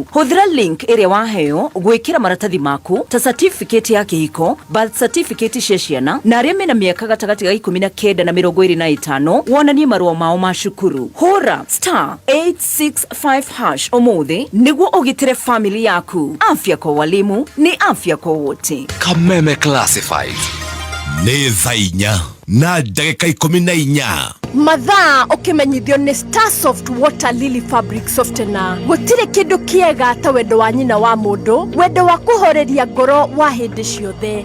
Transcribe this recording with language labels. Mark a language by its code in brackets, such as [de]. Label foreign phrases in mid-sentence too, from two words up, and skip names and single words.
[ki] Hũthĩra link ĩrĩa waheo gwĩkĩra maratathi maku ta certificate ya kĩhiko, [en] birth certificate [ki] cia ciana na arĩa mena mĩaka gatagatĩ ga 19 na 25 wonanie marũa mao ma cukuru. Hũra *865# ũmũthĩ nĩguo ũgitĩre family yaku. [sw] Afya kwa walimu ni afya kwa wote. [ki] Kameme Classified. Nĩ thaa 4 na ndagĩka 14. Mathaa ũkĩmenyithio nĩ Starsoft Water Lily Fabric Softener. Gũtirĩ kĩndũ kĩega ta wendo wa nyina wa mũndũ, wendo wa kũhoreria ngoro wa hĩndĩ ciothe.